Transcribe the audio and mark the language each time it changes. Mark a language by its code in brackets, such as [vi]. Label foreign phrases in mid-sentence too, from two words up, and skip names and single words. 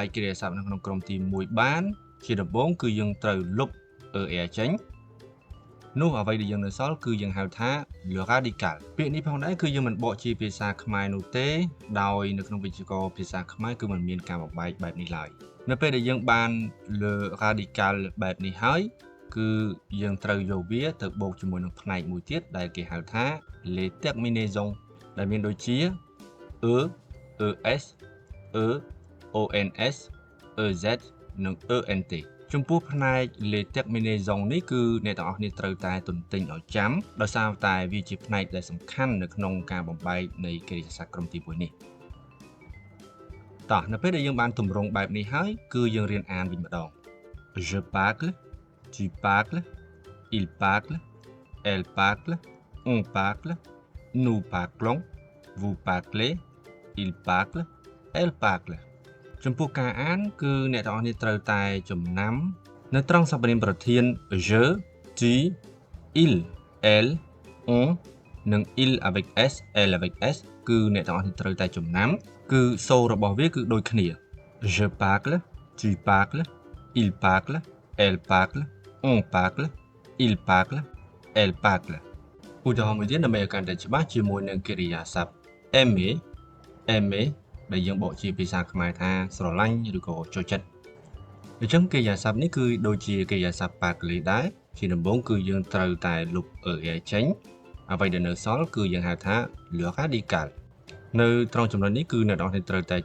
[km] កិរិយាសព្ទនៅក្នុងក្រុមទី1បានជាដំបូងគឺយើងត្រូវលុប er ចេញនោះអ្វីដែលយើងនៅសល់គឺយើងហៅថា [fr] le radical [km] ពាក្យនេះផងដែរគឺយើងមិនបកជាភាសាខ្មែរនោះទេដោយនៅក្នុងវិជ្ជាករភាសាខ្មែរគឺมันមានការបំបែកបែបនេះឡើយនៅពេលដែលយើងបាន le radical បែបនេះហើយគឺយើងត្រូវយកវាទៅបូកជាមួយនឹងផ្នែកមួយទៀតដែលគេហៅថា [fr] les terminaisons [km] ដែលមានដូចជា [fr] e, es, ons, ez [km] និង ent ចំពោះផ្នែក [fr] les terminaisons [km] នេះគឺអ្នកទាំងអស់គ្នាត្រូវតែទន្ទិញ ឲ្យចាំដោយសារតែវាជាផ្នែកដែលសំខាន់នៅក្នុងការបំបែកនៃកិរិយាសព្ទក្រុមទី1នេះតោះនៅពេលដែលយើងបានទម្រង់បែបនេះហើយគឺយើងរៀនអានវិញម្ដង [fr] je parle tu parles il parle elle parle on parle nous parlons vous parlez il parle elle parle [km] ចំពោះការអានគឺអ្នកទាំងអស់គ្នាត្រូវតែចំណាំនៅត្រង់សព្វនាមប្រធាន [fr] je, tu, il, elle, on [km] និង [fr] il avec s, elle avec s [km] គឺអ្នកទាំងអស់គ្នាត្រូវតែចំណាំគឺសូររបស់វាគឺដូចគ្នា [fr] je parle, tu parles, il parle, elle parle, on parle, il parle, elle parle [km] ឧទាហរណ៍មួយទៀតដើម្បីឲ្យកាន់តែច្បាស់ជាមួយនឹងកិរិយាសព្ទ [fr] aimer, aimer [km] ដែលយើងបកជាភាសាខ្មែរថាស្រឡាញ់ឬក៏ចូលចិត្តអញ្ចឹងកិរិយាសព្ទនេះគឺដូចជាកិរិយា សព្ទ parler ដែរជាដំបូងគឺយើងត្រូវតែលុប er ចេញអ្វីដែលនៅសល់គឺយើងហៅថា [fr] le radical [km] នៅត្រង់ចំណុចនេះគឺអ្នកនរត្រូវតែ